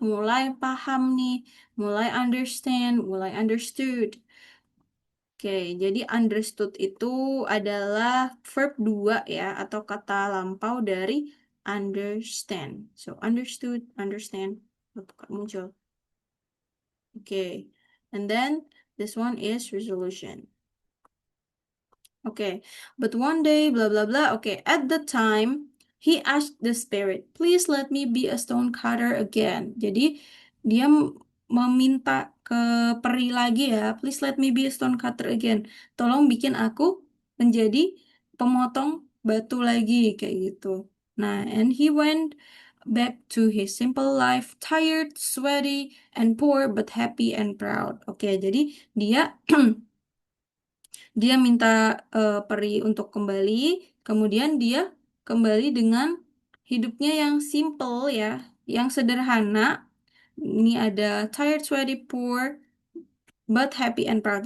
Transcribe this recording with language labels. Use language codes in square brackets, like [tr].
[id] Mulai paham nih, mulai understand, mulai understood. Oke, jadi understood itu adalah verb 2 ya, atau kata lampau dari understand. [en] So, understood, understand, muncul. Okay. And then this one is resolution. Okay. But one day, blah, blah, blah. Okay. At the time, he asked the spirit, please let me be a stone cutter again. [id] Jadi, dia meminta ke peri lagi ya, [en] please let me be a stone cutter again. [id] Tolong bikin aku menjadi pemotong batu lagi, kayak gitu. [en] Nah, and he went back to his simple life, tired, sweaty, and poor, but happy and proud. [id] Oke, jadi dia dia minta peri untuk kembali, kemudian dia kembali dengan hidupnya yang simple ya, yang sederhana. Ini ada [en] tired, sweaty, poor, but happy and proud.